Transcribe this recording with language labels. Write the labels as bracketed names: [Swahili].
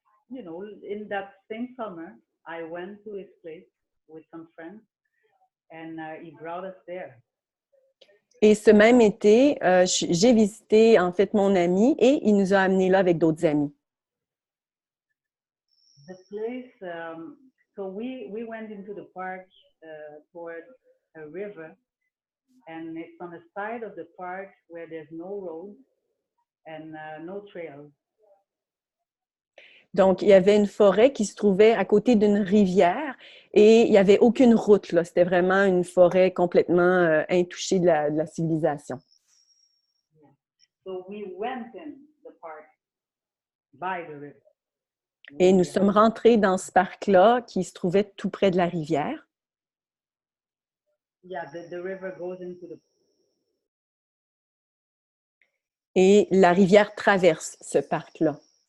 [English] you know, in that same summer, I went to his place with some friends, and he brought us there. [French] Et ce même été, j'ai visité en fait mon ami et il nous a amenés là avec d'autres amis. [English] The place, so we went into the park toward a river, and it's on the side of the park where there's no road and no trails. [French] Donc, il y avait une forêt qui se trouvait à côté d'une rivière et il n'y avait aucune route, là. C'était vraiment une forêt complètement intouchée de la civilisation. [English] So we went in the park by the river. [French] Et nous sommes rentrés dans ce parc-là qui se trouvait tout près de la rivière. [English] Yeah, the river goes into the... [French] Et la rivière traverse ce parc-là.